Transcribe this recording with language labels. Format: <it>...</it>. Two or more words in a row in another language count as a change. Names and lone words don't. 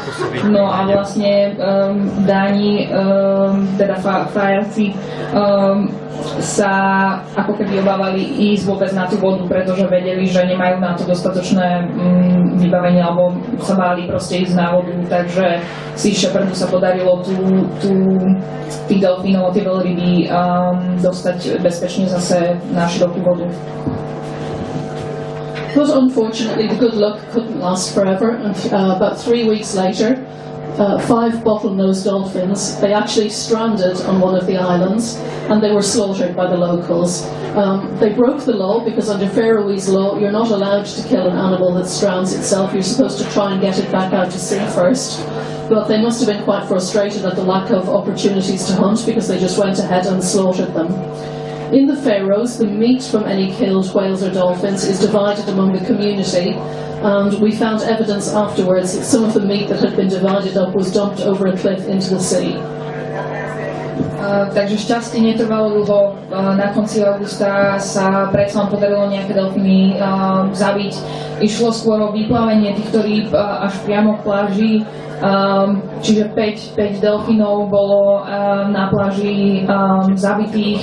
<sk>No a vlastne Dáni, teda Faersky, sa ako keby obávali ísť vôbec na tú vodu, pretože vedeli, že nemajú na to dostatočné vybavenie, alebo sa báli proste ísť na vodu, takže Sea Shepherdu sa podarilo tých delfínov, tie veľryby dostať bezpečne zase na širokú vodu.</sk> <en>But unfortunately, the good luck couldn't last forever, and about 3 weeks later, 5 bottlenose dolphins, they actually stranded on one of the islands, and they were slaughtered by the locals. They broke the law because under Faroese law, you're not allowed to kill an animal that strands itself. You're supposed to try and get it back out to sea first. But they must have been quite frustrated at the lack of opportunities to hunt because they just went ahead and slaughtered them. In the Faroes, the meat from any killed whales or dolphins is divided among the community, and we found evidence afterwards that some of the meat that had been divided up was dumped over a cliff into the sea.</en> <sk>Takže šťastie netrvalo dlho. Na konci augusta sa predsa podarilo nejaké delfíny zabiť. Išlo skôr o vyplavenie týchto rýb až priamo k pláži. Čiže 5 delfínov bolo na pláži zabitých.</sk>